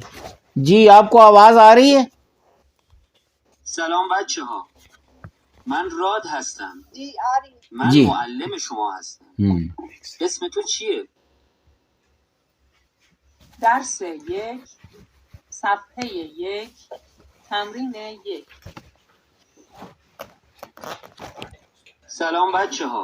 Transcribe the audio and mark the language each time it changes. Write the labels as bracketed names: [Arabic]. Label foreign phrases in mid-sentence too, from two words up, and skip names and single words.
[Urdu] جی آپ کو آواز آ رہی ہے؟ [Persian] سلام بچه ها. من راد هستم. [Urdu] جی آ رہی ہے. [Persian] من [Urdu] جی. [Persian] معلم شما هستم. اسم تو چیه؟ درس 1 صفحه 1 تمرین 1. سلام بچه ها.